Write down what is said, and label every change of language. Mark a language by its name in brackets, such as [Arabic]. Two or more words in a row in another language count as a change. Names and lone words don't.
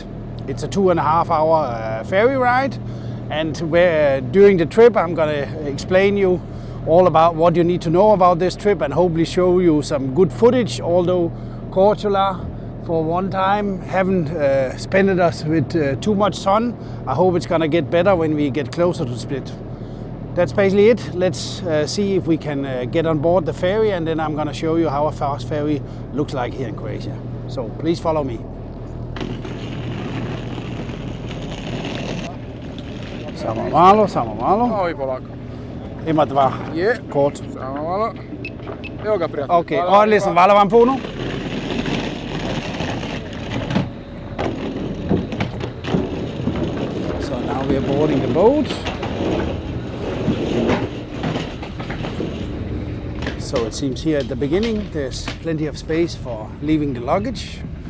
[English] It's a 2.5 hour ferry ride, and during the trip I'm going to explain you all about what you need to know about this trip and hopefully show you some good footage, although Korčula for one time haven't spent us with too much sun. I hope it's gonna get better when we get closer to Split. That's basically it. Let's see if we can get on board the ferry, and then I'm gonna show you how a fast ferry looks like here in Croatia. So please follow me. [Croatian] Samo malo. Oj, polako. Ima dva. Je. Kort. Samo malo. Evo ga, prijatelj. Okay, ordentligt som valler vam på nu. [English] So now we are boarding the boat. So it seems here at the beginning there's plenty of space for leaving the luggage.